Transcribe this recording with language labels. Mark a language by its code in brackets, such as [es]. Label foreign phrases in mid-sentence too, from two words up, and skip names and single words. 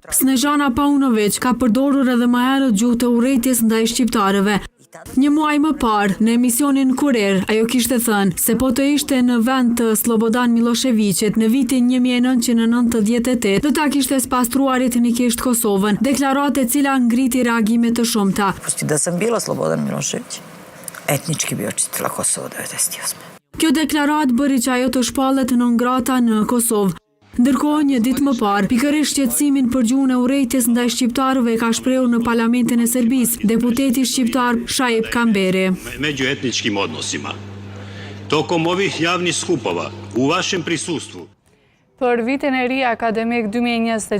[sq] Snežana Paunović ka përdorur edhe më herët gjuhë të urrejtjes ndaj shqiptarëve. Një muaj më parë, në emisionin Kurer, ajo kishte thënë se po të ishte në vend të Slobodan Miloševićit në vitin 1998, do ta kishte spastruar etnikisht Kosovën, deklaratë e cila ngriti reagime të shumta. [sr] Da sam bila Slobodan Milošević, etnički bio čitila Kosovo 98. [sq] Kjo deklaratë bëri që ajo të shpallet [la] non grata [sq] në Kosovë. Ndërkohë, një ditë më parë, pikërisht shqetësimin për gjuhën e urrejtjes ndaj shqiptarëve ka shprehur në Parlamentin e Serbisë deputeti shqiptar Šaip Kamberi. [sr] Međuetničkim odnosima. Tokom ovih javnih skupova, u vašem prisustvu. [sq] Për vitin e ri akademik 2026